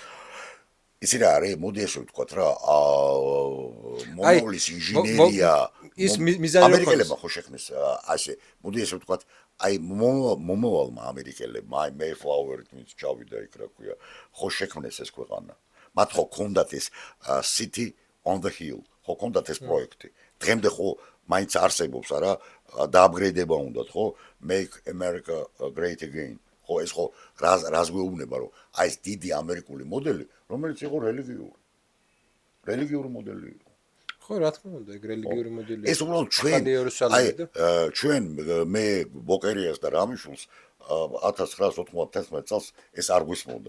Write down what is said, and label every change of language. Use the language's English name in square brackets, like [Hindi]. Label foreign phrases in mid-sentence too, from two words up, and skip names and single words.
[Georgian] იცი რა არის, მოდი ესე ვთქვათ რა, მომავლის ინჟინერია ის მიზანი ამერიკელებმა ხო შექმნეს ასე, მოდი ესე ვთქვათ, აი მომავალმა ამერიკელებმა, აი მეიფლაუერით ვინც ჩავიდა იქ რა ქვია, ხო შექმნეს ეს ქვეყანა. მათ ხო ქონდათ ეს [English] city on the hill, [Georgian] ხო ქონდათ ეს პროექტი. დღემდე ხო მაინც არსებობს არა, დააპგრეიდება უნდათ ხო, [English] make America great again. [Georgian] ხო ეს ხო რას გვეუბნება რომ აი ეს დიდი ამერიკული მოდელი, რომელიც იყო რელიგიური მოდელი იყო. ხო, რა თქმა უნდა, ეგ რელიგიური მოდელი. ეს უბრალოდ ჩვენ მე ბოკერიას და რამიშულს 1991 წელს ეს არ გვისმოდა.